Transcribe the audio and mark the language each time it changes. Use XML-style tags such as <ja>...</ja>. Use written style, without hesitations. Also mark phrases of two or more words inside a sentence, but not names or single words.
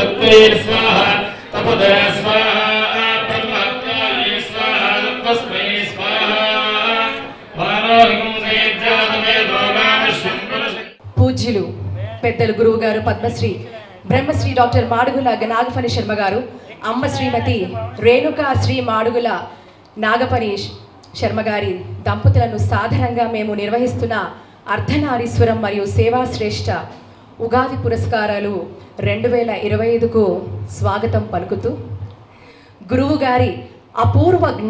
<sa>तपस्ये स्वाहा तपदे स्वाहा परमात्माये स्वाहा तस्मै स्वाहा वारोहिं सेज्जातमे दोगामश्यं</sa> <te>పూజ్యులు పెద్దలు గురువు గారు పద్మశ్రీ బ్రహ్మశ్రీ డాక్టర్ మాడుగుల నాగఫణి శర్మ గారు, అమ్మ శ్రీమతి రేణుకా శ్రీ మాడుగుల నాగఫణి శర్మ గారి దంపతులను సాధారణంగా మేము నిర్వహిస్తున్న అర్ధనారీశ్వరం మరియు సేవాశ్రేష్ఠ ఉగాది పురస్కారాలు 2025కు స్వాగతం పలుకుతూ, గురువు గారి అపూర్వ</te>